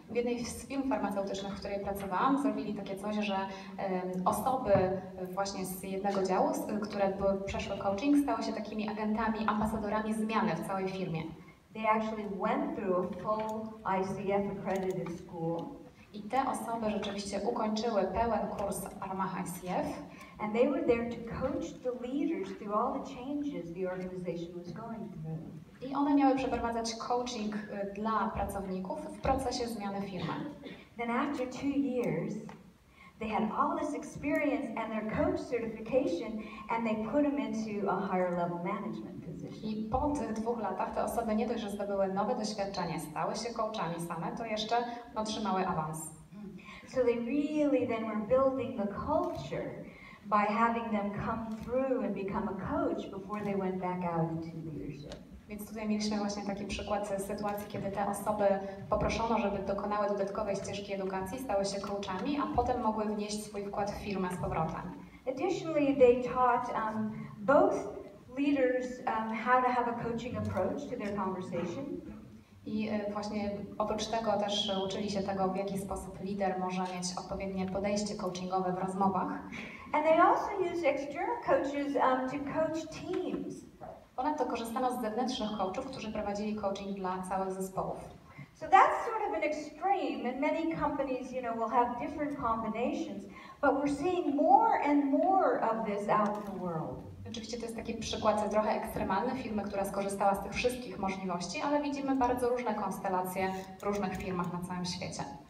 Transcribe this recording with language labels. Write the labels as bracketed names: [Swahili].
[Polish] W jednej z firm farmaceutycznych, w której pracowałam, zrobili takie coś, że osoby właśnie z jednego działu, które przeszły coaching, stały się takimi agentami, ambasadorami zmiany w całej firmie. [English] They actually went through a full ICF accredited school. [Polish] I te osoby rzeczywiście ukończyły pełen kurs w ramach ICF. [English] And they were there to coach the leaders through all the changes the organization was going through. [Polish] I one miały przeprowadzać coaching dla pracowników w procesie zmiany firmy. [English] Then after 2 years, they had all this experience and their coach certification, and they put them into a higher level management position. [Polish] I po tych 2 latach te osoby nie dość, że zdobyły nowe doświadczenie, stały się coachami same, to jeszcze otrzymały awans. [English] So they really then were building the culture by having them come through and become a coach before they went back out into leadership. [Polish] Więc tutaj mieliśmy właśnie taki przykład sytuacji, kiedy te osoby poproszono, żeby dokonały dodatkowej ścieżki edukacji, stały się coachami, a potem mogły wnieść swój wkład w firmę z powrotem. [English] Additionally, they taught both leaders how to have a coaching approach to their conversation. [Polish] I właśnie oprócz tego też uczyli się tego, w jaki sposób lider może mieć odpowiednie podejście coachingowe w rozmowach. [English] And they also use external coaches to coach teams. [Polish] Ponadto korzystano z zewnętrznych coachów, którzy prowadzili coaching dla całych zespołów. [English] So that's sort of an extreme, and many companies, will have different combinations, but we're seeing more and more of this out in the world. [Polish] Oczywiście to jest taki przykład trochę ekstremalny firmy, która skorzystała z tych wszystkich możliwości, ale widzimy bardzo różne konstelacje w różnych firmach na całym świecie.